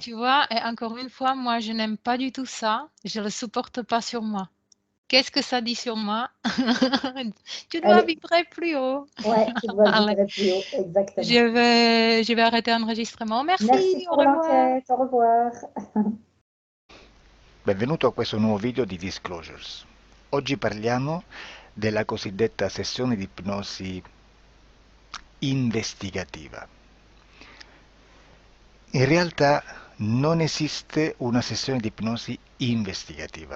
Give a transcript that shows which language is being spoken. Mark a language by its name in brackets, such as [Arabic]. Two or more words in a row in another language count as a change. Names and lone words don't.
[French] tu vois, et encore une fois, moi, je n'aime pas du tout ça. Je le supporte pas sur moi. Qu'est-ce que ça dit sur moi? Tu dois Allez, vibrer plus haut. ouais, tu dois Allez, vibrer plus haut. Exactement. je vais arrêter l'enregistrement. Merci Merci, au pour revoir. l'enquête. Au revoir. [Italian] Benvenuto a questo nuovo video di Disclosures. Oggi parliamo della cosiddetta sessione di ipnosi investigativa. In realtà non esiste una sessione di ipnosi investigativa.